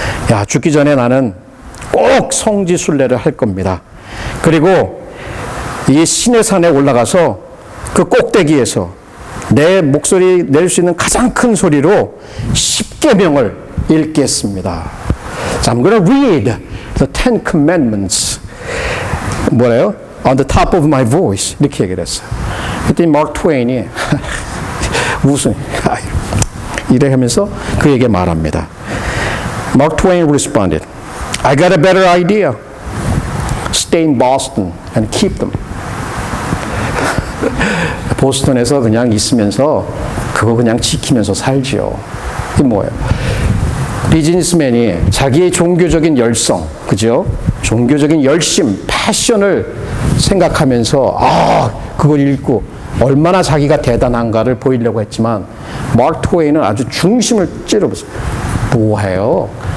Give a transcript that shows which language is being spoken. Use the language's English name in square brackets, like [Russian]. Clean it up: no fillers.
[Korean] 야, 죽기 전에 나는 꼭 성지순례를 할 겁니다. 그리고 이 시내산에 올라가서 그 꼭대기에서 내 목소리 낼 수 있는 가장 큰 소리로 십계명을 읽겠습니다. [English] So I'm going to read the Ten Commandments. [Korean] 뭐래요? [English] On the top of my voice. [Korean] 이렇게 얘기를 했어요. 그랬더니 마크 트웨인이 웃음. 이래 하면서 그에게 말합니다. [English] Mark Twain responded, I got a better idea. Stay in Boston and keep them. [Korean] 보스턴에서 그냥 있으면서 그거 그냥 지키면서 살지요. 이게 뭐예요? 비즈니스맨이 자기의 종교적인 열성, 그죠? 종교적인 열심, 패션을 생각하면서 그걸 읽고 얼마나 자기가 대단한가를 보이려고 했지만 마크 트웨인은 아주 중심을 찌르면서 뭐해요?